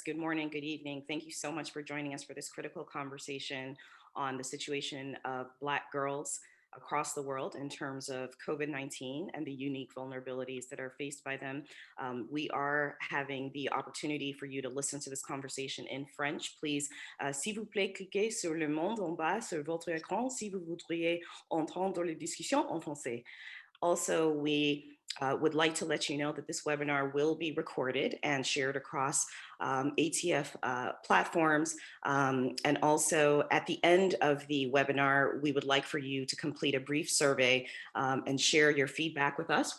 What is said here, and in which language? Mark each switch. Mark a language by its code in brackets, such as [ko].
[en] Good morning, good evening. Thank you so much for joining us for this critical conversation on the situation of Black girls across the world in terms of COVID-19 and the unique vulnerabilities that are faced by them. We are having the opportunity for you to listen to this conversation in French. [fr] Please, s'il vous plaît, cliquez sur le monde en bas sur votre écran si vous voudriez entendre les discussions en français. [en] Also, we would like to let you know that this webinar will be recorded and shared across ATF platforms. And also at the end of the webinar, we would like for you to complete a brief survey and share your feedback with us.